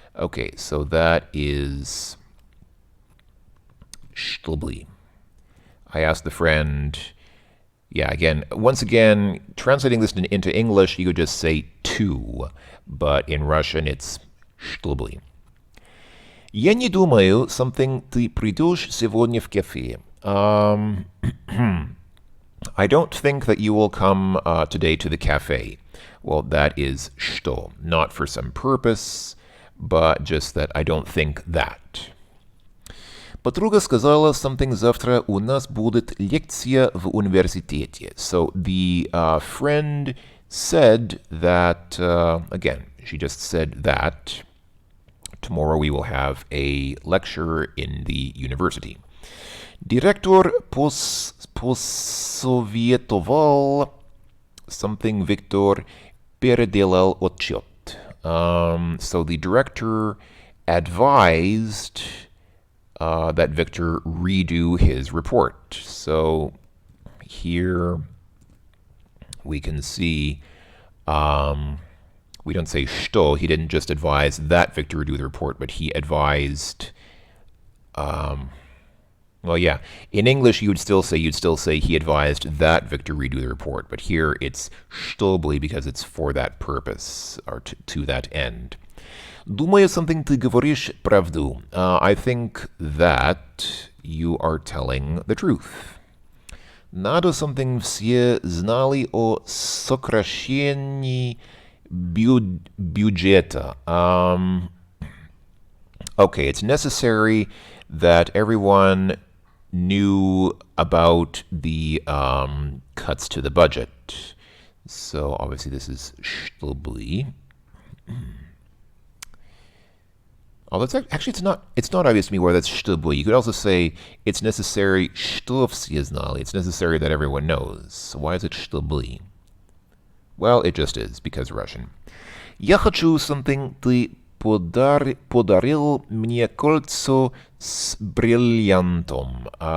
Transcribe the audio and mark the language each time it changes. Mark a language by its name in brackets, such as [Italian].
[English] Okay, so that is чтобы. I asked the friend, yeah, once again, translating this into English, you could just say to, but in Russian it's чтобы. [Russian] Я не думаю, something, ты придешь сегодня в кафе. [English] I don't think that you will come today to the cafe. Well, that is что, not for some purpose, but just that I don't think that. [Russian] Подруга сказала something, завтра у нас будет лекция в университете. [English] So the friend said that, again, she just said that tomorrow we will have a lecture in the university. [Russian] Директор посоветовал something, Victor переделал отчет. [English] So the director advised that Victor redo his report. So here we can see, we don't say что, he didn't just advise that Victor do the report, but he advised, well, yeah, in English you'd still say he advised that Victor redo the report, but here it's чтобы because it's for that purpose, or to that end. [Russian] Думаю, something, ты говоришь правду. [English] I think that you are telling the truth. [Russian] Надо something, все знали о сокращении бюджета. [English] Okay, it's necessary that everyone knew about the cuts to the budget. So obviously this is чтобы. Oh, that's actually it's not obvious to me where that's чтобы. You could also say it's necessary [Russian] что все знали. [English] It's necessary that everyone knows. So why is it чтобы? Well, it just is because Russian. [Russian] Я хочу something, ты подарил мне кольцо с бриллиантом.